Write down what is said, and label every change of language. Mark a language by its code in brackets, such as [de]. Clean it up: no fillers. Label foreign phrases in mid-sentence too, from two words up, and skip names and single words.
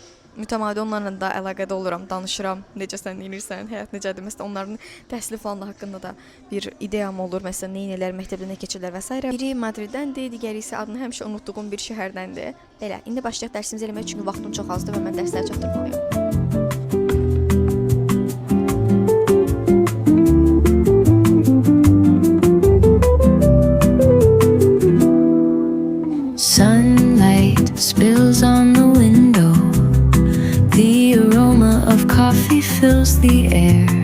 [az] Mütəmadi onlarla da əlaqədə oluram, danışıram. Necəsən, nəyirsən, həyat necədir? Məsələn, onların təhsili falan haqqında da bir ideyam olur. Məsələn, neynələr, məktəbdə nə keçirlər və s. Biri Madriddəndir, digəri isə adını həmişə unutduğum bir şəhərdəndir. Belə, indi başlayaq dərsimizi eləmək çünki vaxtım çox azdır və mən dərsləri çatdırmalıyam. [en] Spills on the window. The aroma of coffee fills the air.